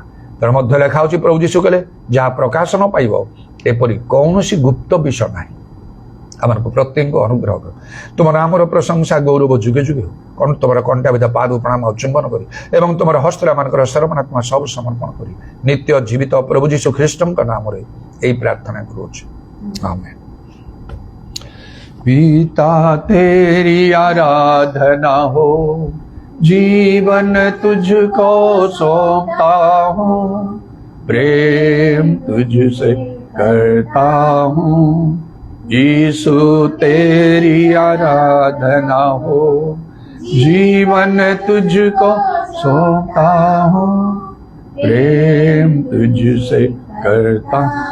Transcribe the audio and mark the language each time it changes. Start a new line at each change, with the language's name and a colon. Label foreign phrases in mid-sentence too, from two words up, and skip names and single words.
Odia: ତେଣୁ ମଧ୍ୟ ଲେଖା ହେଉଛି, ପ୍ରଭୁ ଯୀଶୁ କହିଲେ, ଯାହା ପ୍ରକାଶ ନ ପାଇବ ଏପରି କୌଣସି ଗୁପ୍ତ ବିଷୟ ନାହିଁ। ଆମକୁ ପ୍ରତ୍ୟେକଙ୍କୁ ଅନୁଗ୍ରହ କର। ତୁମ ନାମର ପ୍ରଶଂସା ଗୌରବ ଯୁଗେ ଯୁଗେ ହଉ। କଣ ତୁମର କଣ୍ଟାବିଧ ପାଦ ପ୍ରଣାମ ଚୁମ୍ବନ କରି ଏବଂ ତୁମର ହସ୍ତରେ ମାନଙ୍କର ସର୍ବନାତ୍ମା ସବୁ ସମର୍ପଣ କରି ନିତ୍ୟ ଜୀବିତ ପ୍ରଭୁ ଯୀଶୁ ଖ୍ରୀଷ୍ଟଙ୍କ ନାମରେ এই ପ୍ରାର୍ଥନା କରୁଛୁ। ଆମେନ୍।
Hindi: पिता तेरी आराधना हो, जीवन तुझको सौंपता हूँ, प्रेम तुझसे करता हूँ। यीशु तेरी आराधना हो, जीवन तुझको सौंपता हूँ, प्रेम तुझसे करता हूँ।